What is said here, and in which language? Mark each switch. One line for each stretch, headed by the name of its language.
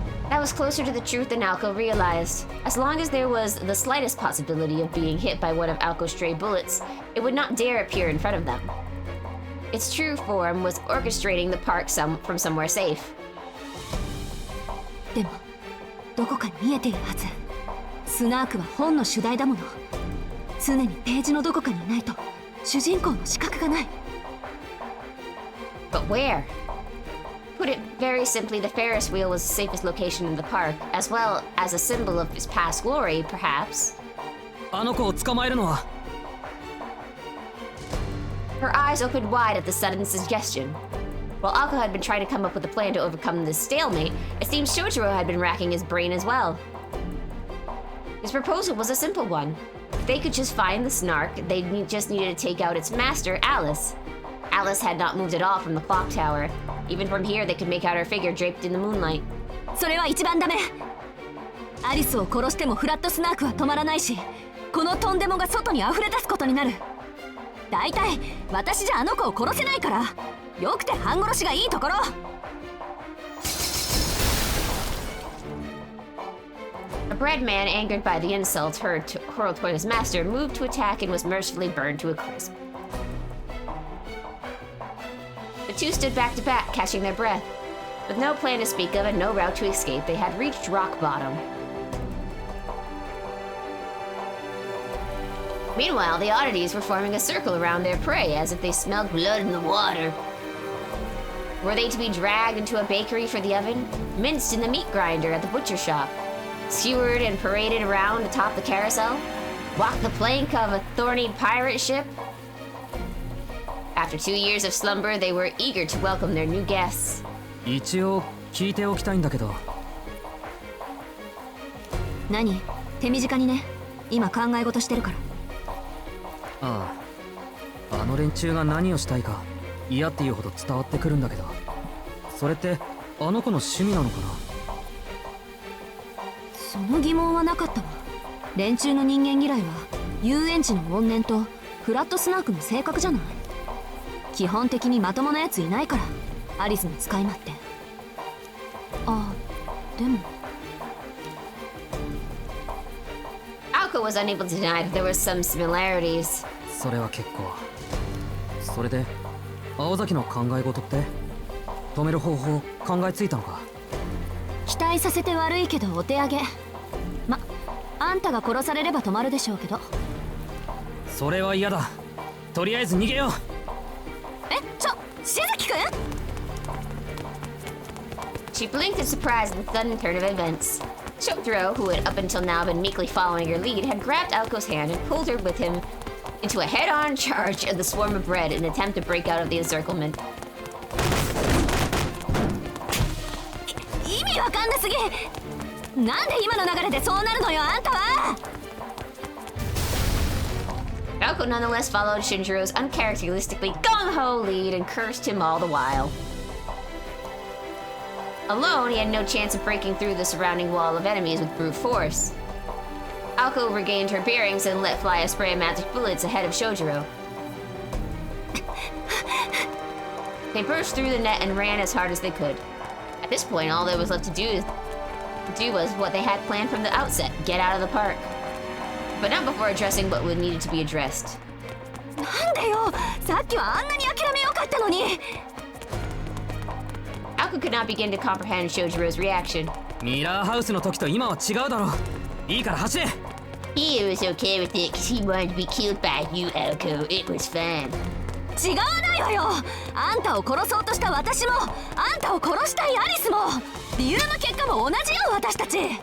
English: That was closer to the truth than Alko realized. As long as there was the slightest possibility of being hit by one of Alko's stray bullets, it would not dare appear in front of them. Its true form was orchestrating the park from somewhere safe.
Japanese: でもどこかに見えているはず。スナークは本の主題だもの。常にページのどこかにいないと主人公の資格がない。
English: But where? Put it very simply, the Ferris wheel was the safest location in the park, as well as a symbol of his past glory, perhaps.
Japanese: あの子を捕まえるのは
English: Her eyes opened wide at the sudden suggestion. While Akko had been trying to come up with a plan to overcome this stalemate, it seemed Shojiro had been racking his brain as well. His proposal was a simple one. If they could just find the Snark, they just needed to take out its master, Alice. Alice had not moved at all from the clock tower. Even from here, they could make out her figure draped in the moonlight.
Japanese: それは一番ダメ。アリスを殺してもフラットスナークは止まらないし、このトンデモが外に溢れ出すことになる。だいたい私じゃあの子を殺せないから、よくて半殺しがいいところ。
English: A bread man, angered by the insults hurled toward his master, moved to attack and was mercifully burned to a crisp. The two stood back to back, catching their breath. With no plan to speak of and no route to escape, they had reached rock bottom. Meanwhile, the oddities were forming a circle around their prey, as if they smelled blood in the water. Were they to be dragged into a bakery for the oven? Minced in the meat grinder at the butcher shop? Skewered and paraded around atop the carousel? Walk the plank of a thorny pirate ship? After 2 years of slumber, they were eager to welcome their new guests.
Japanese: 一応聞いておきたいんだけど。何？手短にね。今考え事してるから。ああ、あの連中が何をしたいか嫌っていうほど伝わってくるんだけど、それってあの子の趣味なのかな。その疑問はなかったわ。連中の人間嫌いは遊園地の怨念とフラットスナークの性格じゃない。基本的にまともなやついないから、アリスの使い魔って。あ、でも
English: Alko was unable to deny that there were some similarities.
Japanese: それは結構。それで青崎の考え事って止める方法考えついたのか。期待させて悪いけどお手上げ。ま、あんたが殺されれば止まるでしょうけど。それは嫌だ。とりあえず逃げよう。しずきくん
English: She blinked in surprise at the sudden turn of events. Shotaro, who had up until now been meekly following her lead, had grabbed Alko's hand and pulled her with him into a head-on charge of the swarm of bread in an attempt to break out of the encirclement.
Japanese: 意味わかんなすぎ。なんで今の流れでそうなるのよ、あんたは。
English: Alko nonetheless followed Shinjiro's uncharacteristically gung-ho lead and cursed him all the while. Alone, he had no chance of breaking through the surrounding wall of enemies with brute force. Alko regained her bearings and let fly a spray of magic bullets ahead of Shojiro. They burst through the net and ran as hard as they could. At this point, all there was left to do was what they had planned from the outset: get out of the park. But not before addressing what would needed to be addressed.
Japanese: なんでよ、さっきはあんなに諦めよかったのに。
English: Alko could not begin to comprehend Shojiro's reaction.
Japanese: ミラーハウスの時と今は違うだろ。いいから走れ。
English: He was okay with it because he wanted to be killed by you, Alko. It was fun.
Japanese: 違わないわよ。あんたを殺そうとした私も、あんたを殺したいアリスも、理由の結果も同じよ、私たち。